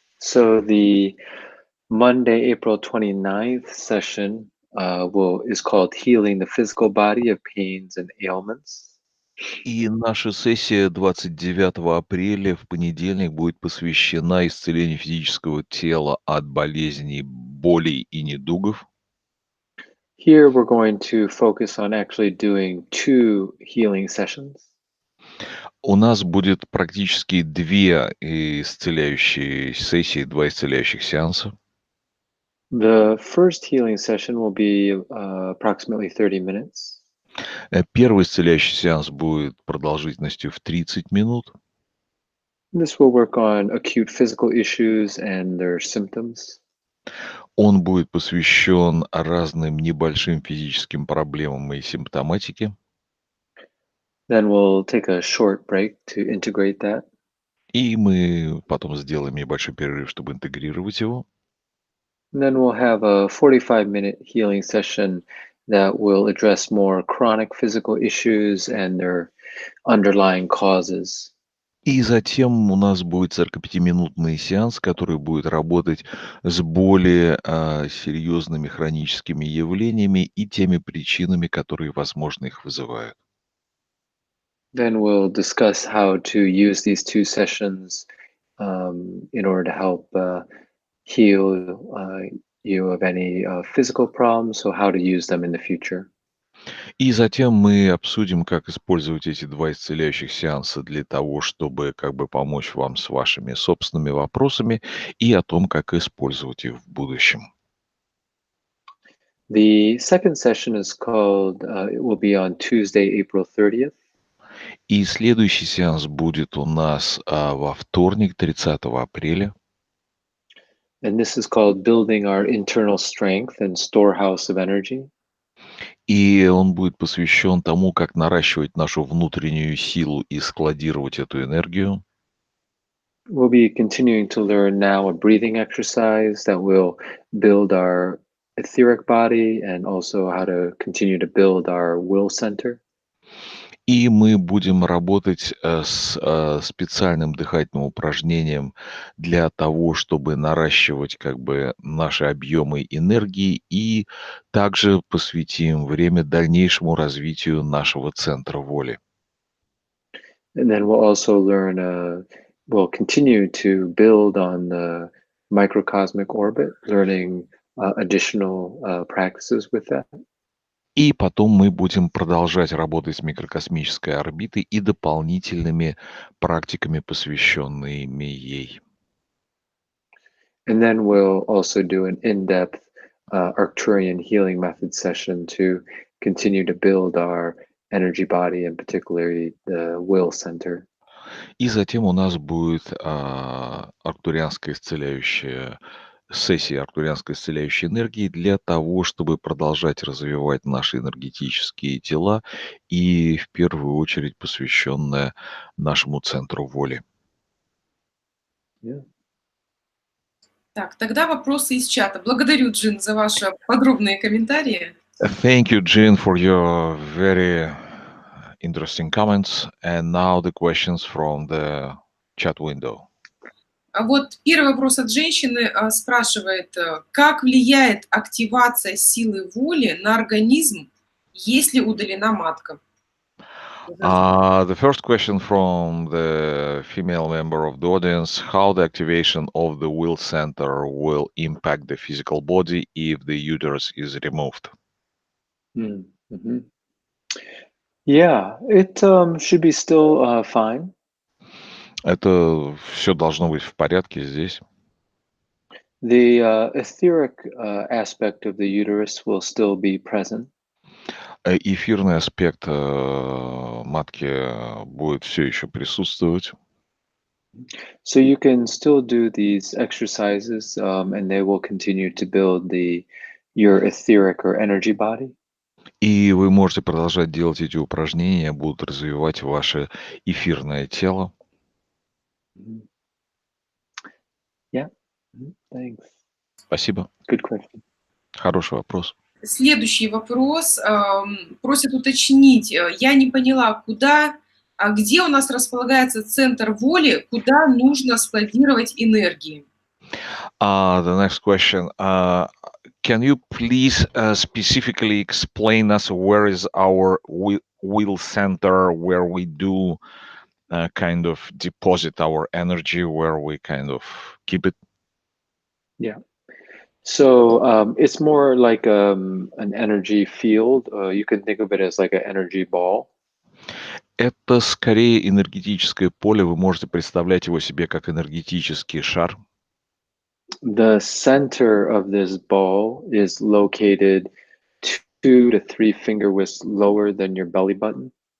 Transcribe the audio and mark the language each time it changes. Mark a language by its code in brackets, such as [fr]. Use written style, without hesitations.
[en] So the Monday, April 29th session is called Healing the Physical Body of Pains and Ailments. [ru] И наша сессия 29 апреля в понедельник будет посвящена исцелению физического тела от болезней, болей и недугов. [en] Here we're going to focus on actually doing 2 healing sessions. [ru] У нас будет практически 2 исцеляющие сессии, 2 исцеляющих сеанса. [en] The first healing session will be approximately 30 minutes. [ru] Первый исцеляющий сеанс будет продолжительностью в 30 минут. [en] This will work on acute physical issues and their symptoms. [ru] Он будет посвящен разным небольшим физическим проблемам и симптоматике. [en] Then we'll take a short break to integrate that. [ru] И мы потом сделаем небольшой перерыв, чтобы интегрировать его. [en] And then we'll have a 45-minute healing session that will address more chronic physical issues and their underlying causes. [ru] И затем у нас будет 45-минутный сеанс, который будет работать с более серьезными хроническими явлениями и теми причинами, которые, возможно, их вызывают. [en] Then we'll discuss how to use these 2 sessions in order to help heal you of any physical problems, so how to use them in the future. [ru] И затем мы обсудим, как использовать эти 2 исцеляющих сеанса для того, чтобы как бы помочь вам с вашими собственными вопросами и о том, как использовать их в будущем. [en] The second session is called, it will be on Tuesday, April 30th. [ru] И следующий сеанс будет у нас во вторник, 30 апреля. [en] And this is called Building Our Internal Strength and Storehouse of Energy. [ru] И он будет посвящен тому, как наращивать нашу внутреннюю силу и складировать эту энергию. [en] We'll be continuing to learn now a breathing exercise that will build our etheric body and also how to continue to build our will center. [ru] И мы будем работать с специальным дыхательным упражнением для того, чтобы наращивать как бы наши объемы энергии, и также посвятим время дальнейшему развитию нашего центра воли. [en] And then we'll also learn will continue to build on the microcosmic orbit, learning additional practices with that. [ru] И потом мы будем продолжать работать с микрокосмической орбитой и дополнительными практиками, посвященными ей. [en] And then we'll also do an in-depth Arcturian healing method session to continue to build our energy body, and particularly the will center. [ru] И затем у нас будет арктурианская исцеляющая сессия арктурианской исцеляющей энергии для того, чтобы продолжать развивать наши энергетические тела и в первую очередь посвященная нашему центру воли. [en] Yeah. [ru] Так, тогда вопросы из чата. Благодарю, Джин, за ваши подробные комментарии. [en] Thank you, Jean, for your very interesting comments. And now the questions from the chat window. [ru] А вот первый вопрос от женщины спрашивает, как влияет активация силы воли на организм, если удалена матка? [en] The first question from the female member of the audience, how the activation of the will center will impact the physical body if the uterus is removed? Mm-hmm. Yeah, it should be still fine. [ru] Это все должно быть в порядке здесь. [en] The etheric aspect of the uterus will still be present. [ru] Эфирный аспект матки будет все еще присутствовать. [en] So you can still do these exercises, and they will continue to build your etheric or energy body. [ru] И вы можете продолжать делать эти упражнения, будут развивать ваше эфирное тело. [en] Yeah. Thanks. [ru] Спасибо. [en] Good question. [ru] Хороший вопрос. Следующий вопрос. Просят уточнить. Я не поняла, где у нас располагается центр воли, куда нужно складировать энергии? [en] The next question. Can you please specifically explain us where is our will center, where we do kind of deposit our energy, where we kind of keep it? Yeah. So it's more like an energy field. You can think of it as like an energy ball. [ru] Это скорее энергетическое поле. Вы можете представлять его себе как энергетический шар. [en] The center of this ball is located 2 to 3 finger widths lower than your belly button.